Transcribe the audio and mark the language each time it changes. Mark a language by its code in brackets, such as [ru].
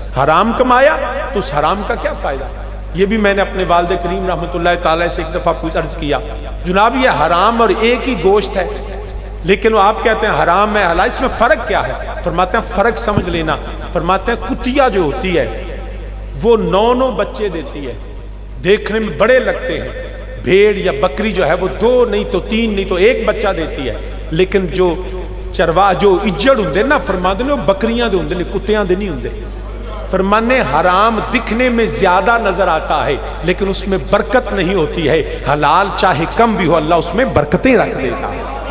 [ur] حرام کمایا تو اس حرام کا کیا فائدہ؟ یہ بھی میں نے اپنے والد کریم رحمۃ اللہ تعالی سے ایک دفعہ عرض کیا، جناب یہ حرام اور ایک ہی گوشت ہے، لیکن وہ آپ کہتے ہیں حرام ہے حلال، اس میں فرق کیا ہے؟ فرماتے ہیں فرق سمجھ لینا. فرماتے ہیں کتیا جو ہوتی ہے وہ 9 بچے دیتی ہے، دیکھنے میں بڑے لگتے ہیں. بھیڑ یا بکری جو ہے وہ 2 نہیں تو 3 نہیں تو 1 بچہ دیتی ہے. [pa] لیکن جو چروا جو اجڑ ہوندے نا، فرماتے ہیں وہ بکریاں دے ہوندے نے، کتیاں دے نہیں ہوندے. [ur] فرمانے حرام دکھنے میں زیادہ نظر آتا ہے لیکن اس میں برکت نہیں ہوتی ہے. حلال چاہے کم بھی ہو اللہ اس میں برکتیں رکھ دیتا ہے.